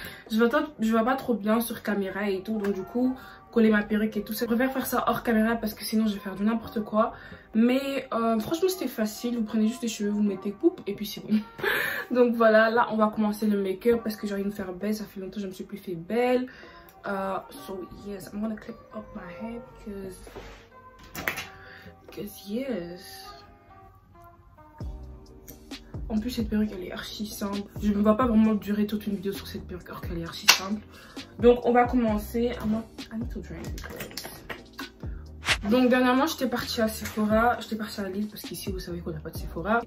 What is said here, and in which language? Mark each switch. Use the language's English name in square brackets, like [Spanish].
[French] je vois pas trop bien sur caméra et tout. Donc, du coup, coller ma perruque et tout ça. Je préfère faire ça hors caméra parce que sinon, je vais faire du n'importe quoi. Mais franchement, c'était facile. Vous prenez juste les cheveux, vous mettez coupe et puis c'est bon. Donc, voilà, là, on va commencer le make-up parce que j'ai envie de me faire belle. Ça fait longtemps que je me suis plus fait belle. [English] So yes, I'm gonna clip up my hair because yes. [French] En plus cette perruque elle est archi simple. Je ne vais pas vraiment durer toute une vidéo sur cette perruque alors qu'elle est archi simple. Donc on va commencer. [English] I need to drink. [French] Donc dernièrement j'étais partie à Sephora. J'étais partie à Lille parce qu'ici vous savez qu'on n'a pas de Sephora.